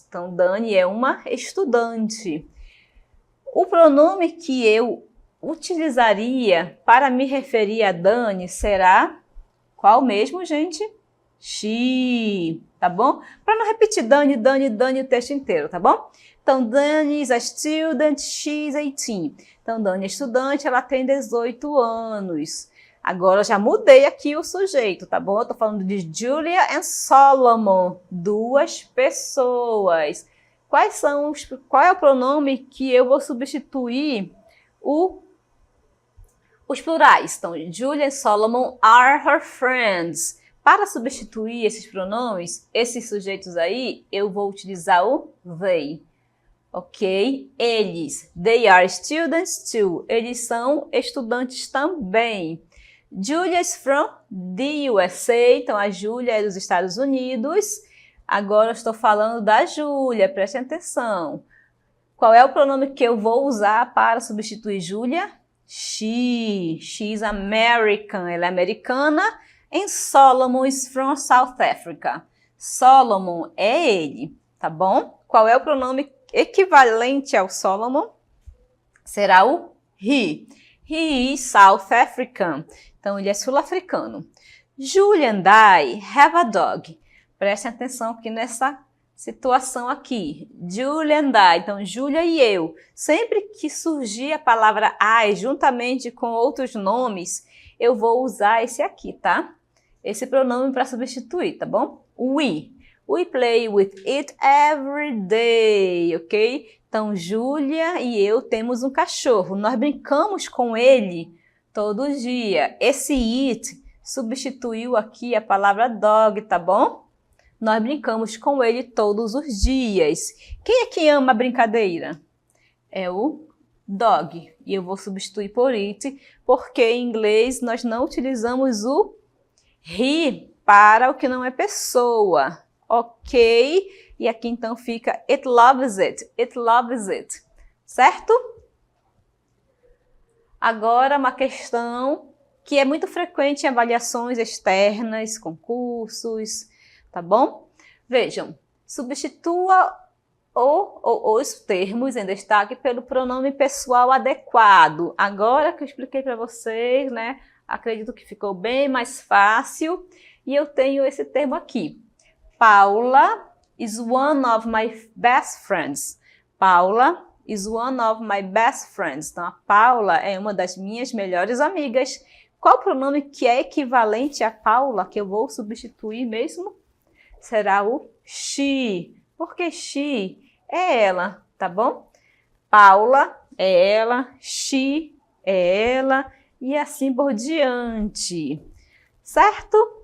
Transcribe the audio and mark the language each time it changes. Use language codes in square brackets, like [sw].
[pt] Então, Dani é uma estudante. O pronome que eu utilizaria para me referir a Dani será qual mesmo, gente? She, tá bom? Para não repetir Dani, Dani, Dani o texto inteiro, tá bom? [en] Então, Dani is a student, she is 18. [pt] Então, Dani é estudante, ela tem 18 anos. Agora, eu já mudei aqui o sujeito, tá bom? Eu tô falando de Julia and Solomon, duas pessoas. Qual é o pronome que eu vou substituir os plurais? [en] Então, Julia and Solomon are her friends. [pt] Para substituir esses pronomes, esses sujeitos aí, eu vou utilizar o they. Ok? Eles. [en] They are students too. [pt] Eles são estudantes também. [en] Julia is from the USA. [pt] Então, a Julia é dos Estados Unidos. Agora, eu estou falando da Julia. Prestem atenção. Qual é o pronome que eu vou usar para substituir Julia? [en] She. She is American. [pt] Ela é americana. [en] And Solomon is from South Africa. [pt] Solomon é ele, tá bom? Qual é o pronome equivalente ao Solomon? Será o he. [en] He is South African. [pt] Então, ele é sul-africano. [en] Julia and I have a dog. [pt] Prestem atenção aqui nessa situação aqui. [en] Julia and I. [pt] Então, Julia e eu. Sempre que surgir a palavra I juntamente com outros nomes, eu vou usar esse aqui, tá? Esse pronome para substituir, tá bom? We. [en] We play with it every day, ok? [pt] Então, Júlia e eu temos um cachorro. Nós brincamos com ele todo dia. Esse it substituiu aqui a palavra dog, tá bom? Nós brincamos com ele todos os dias. Quem é que ama a brincadeira? É o dog. E eu vou substituir por it, porque em inglês nós não utilizamos o he para o que não é pessoa. Ok? E aqui então fica [en] it loves it. It loves it. Certo? [pt] Agora uma questão que é muito frequente em avaliações externas, concursos, tá bom? Vejam, Substitua os termos em destaque pelo pronome pessoal adequado. Agora que eu expliquei para vocês, né? Acredito que ficou bem mais fácil. E eu tenho esse termo aqui. [en] Paula is one of my best friends. Paula is one of my best friends. [pt] Então, a Paula é uma das minhas melhores amigas. Qual pronome que é equivalente a Paula, que eu vou substituir mesmo? Será o she. Porque she é ela, tá bom? Paula é ela, she é ela e assim por diante. Certo?